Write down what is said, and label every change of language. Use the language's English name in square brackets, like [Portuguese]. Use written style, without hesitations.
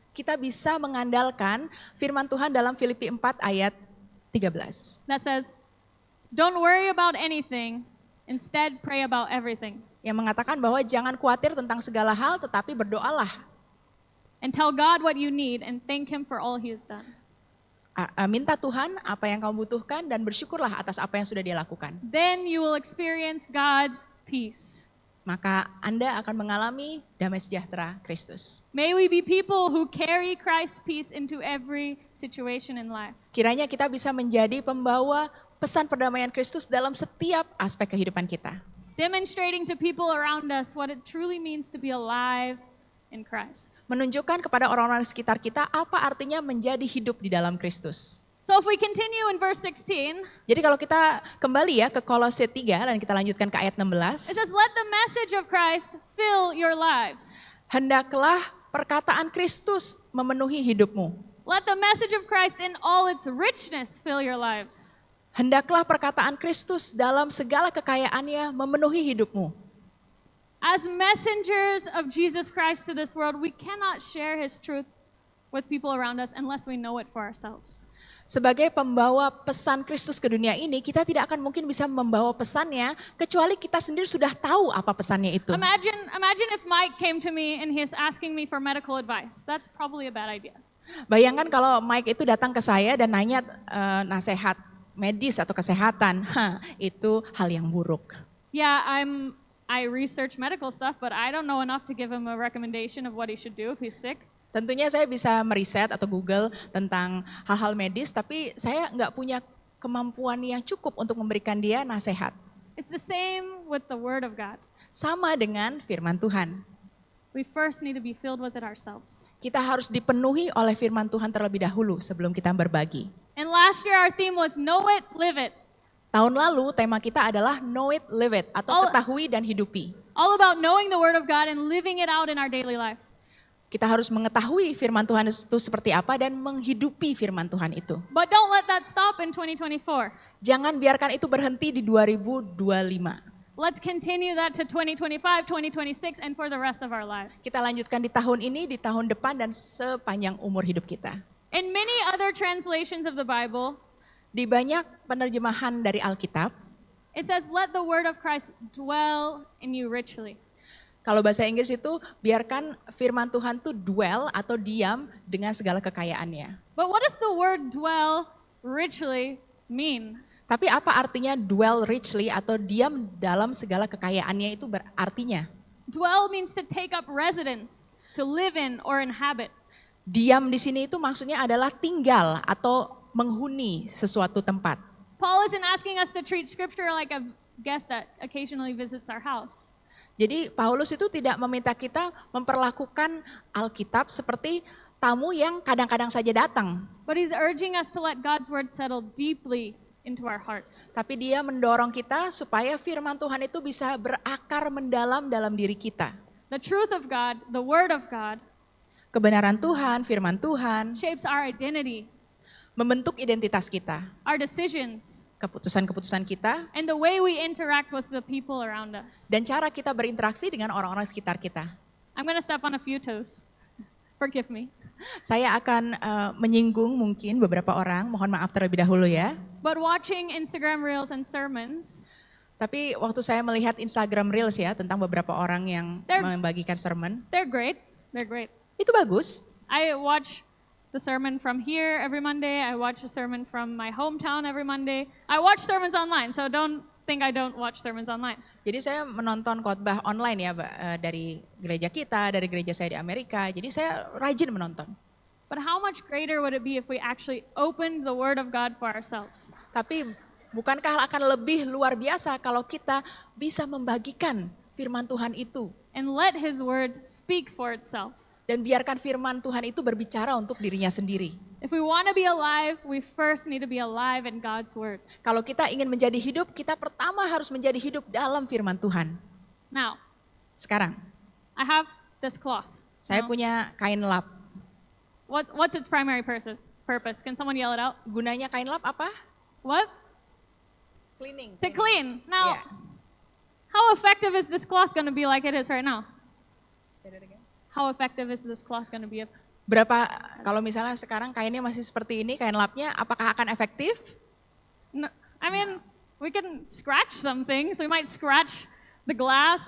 [Indonesian] Kita bisa mengandalkan firman Tuhan dalam Filipi 4 ayat 13. [English] That says, "Don't worry about anything, instead pray about everything. [Indonesian] Yang mengatakan bahwa jangan khawatir tentang segala hal tetapi berdoalah. [English] And tell God what you need and thank Him for all He has done. [Indonesian] Minta Tuhan apa yang kamu butuhkan dan bersyukurlah atas apa yang sudah Dia lakukan. [English] Then you will experience God's peace." [Indonesian] Maka Anda akan mengalami damai sejahtera Kristus. [English] May we be people who carry Christ's peace into every situation in life. [Indonesian] Kiranya kita bisa menjadi pembawa pesan perdamaian Kristus dalam setiap aspek kehidupan kita. [English] Demonstrating to people around us what it truly means to be alive in Christ. [Indonesian] Menunjukkan kepada orang-orang di sekitar kita apa artinya menjadi hidup di dalam Kristus. [English] So if we continue in verse 16, [Indonesian] Jadi kalau kita kembali ya ke Kolose 3 dan kita lanjutkan ke ayat [English] it says, "Let the message of Christ fill your lives." [Indonesian] Hendaklah perkataan Kristus memenuhi hidupmu. [English] Let the message of Christ in all its richness fill your lives. [Indonesian] Hendaklah perkataan Kristus dalam segala kekayaannya memenuhi hidupmu. [English] As messengers of Jesus Christ to this world, we cannot share His truth with people around us unless we know it for ourselves. [Indonesian] Sebagai pembawa pesan Kristus ke dunia ini, kita tidak akan mungkin bisa membawa pesannya kecuali kita sendiri sudah tahu apa pesannya itu. [English] Imagine if Mike came to me and he's asking me for medical advice. That's probably a bad idea. [Indonesian] Bayangkan kalau Mike itu datang ke saya dan nanya nasihat medis atau kesehatan, itu hal yang buruk. [English] Yeah, I research medical stuff, but I don't know enough to give him a recommendation of what he should do if he's sick. [Indonesian] Tentunya saya bisa meriset atau Google tentang hal-hal medis, tapi saya nggak punya kemampuan yang cukup untuk memberikan dia nasihat. [English] It's the same with the Word of God. [Indonesian] Sama dengan firman Tuhan. [English] We first need to be filled with it ourselves. [Indonesian] Kita harus dipenuhi oleh firman Tuhan terlebih dahulu sebelum kita berbagi. [English] And last year our theme was know it, live it. [Indonesian] Tahun lalu tema kita adalah [English] know it, live it, [Indonesian] atau ketahui dan hidupi. [English] All about knowing the Word of God and living it out in our daily life. [Indonesian] Kita harus mengetahui firman Tuhan itu seperti apa dan menghidupi firman Tuhan itu. [English] But don't let that stop in 2024. [Indonesian] Jangan biarkan itu berhenti di 2025. [English] Let's continue that to 2025, 2026, and for the rest of our lives. [Indonesian] Kita lanjutkan di tahun ini, di tahun depan, dan sepanjang umur hidup kita. [English] In many other translations of the Bible, [Indonesian] Di banyak penerjemahan dari Alkitab, [English] it says, "Let the word of Christ dwell in you richly." [Indonesian] kalau bahasa Inggris itu biarkan firman Tuhan itu dwell atau diam dengan segala kekayaannya. [English] But what does the word dwell richly mean? [Indonesian] Tapi apa artinya dwell richly atau diam dalam segala kekayaannya itu berartinya? [English] Dwell means to take up residence, to live in or inhabit. [Indonesian] Diam di sini itu maksudnya adalah tinggal atau menghuni sesuatu tempat. [English] Paul isn't asking us to treat scripture like a guest that occasionally visits our house. [Indonesian] Jadi Paulus itu tidak meminta kita memperlakukan Alkitab seperti tamu yang kadang-kadang saja datang. [English] But he's urging us to let God's word settle deeply into our hearts. [Indonesian] Tapi dia mendorong kita supaya firman Tuhan itu bisa berakar mendalam dalam diri kita. [English] The truth of God, the word of God, [Indonesian] Kebenaran Tuhan, firman Tuhan, [English] shapes our identity, [Indonesian] membentuk identitas kita, [English] our decisions, [Indonesian] keputusan-keputusan kita, [English] and the way we interact with the people around us. [Indonesian] dan cara kita berinteraksi dengan orang-orang sekitar kita. [English] I'm going to step on a few toes. Forgive me. [Indonesian] Saya akan menyinggung mungkin beberapa orang, mohon maaf terlebih dahulu ya. [English] But watching Instagram reels and sermons, [Indonesian] Tapi waktu saya melihat Instagram Reels ya tentang beberapa orang yang membagikan sermon, [English] they're great. They're great. [Indonesian] itu bagus. [English] I watch the sermon from here every Monday. I watch a sermon from my hometown every Monday. I watch sermons online, so don't think I don't watch sermons online. [Indonesian] Jadi saya menonton khotbah online ya dari gereja kita, dari gereja saya di Amerika. Jadi saya rajin menonton. [English] But how much greater would it be if we actually opened the Word of God for ourselves? [Indonesian] Tapi bukankah akan lebih luar biasa kalau kita bisa membagikan firman Tuhan itu [English] And let His Word speak for itself. [Indonesian] dan biarkan firman Tuhan itu berbicara untuk dirinya sendiri. [English] If we want to be alive, we first need to be alive in God's Word. [Indonesian] Kalau kita ingin menjadi hidup, kita pertama harus menjadi hidup dalam firman Tuhan. [English] Now, [Indonesian] Sekarang, [English] I have this cloth. [Indonesian] saya [English] No? [Indonesian] punya kain lap. [English] What's its primary purpose? Can someone yell it out? [Indonesian] Gunanya kain lap apa? [English] What? Cleaning. To clean. Now, Yeah. how effective is this cloth going to be like it is right now? How effective is this cloth going to be? [Indonesian] Berapa, kalau misalnya sekarang kainnya masih seperti ini, kain lapnya, apakah akan efektif? [English] No, I mean, we can scratch some things. We might scratch the glass.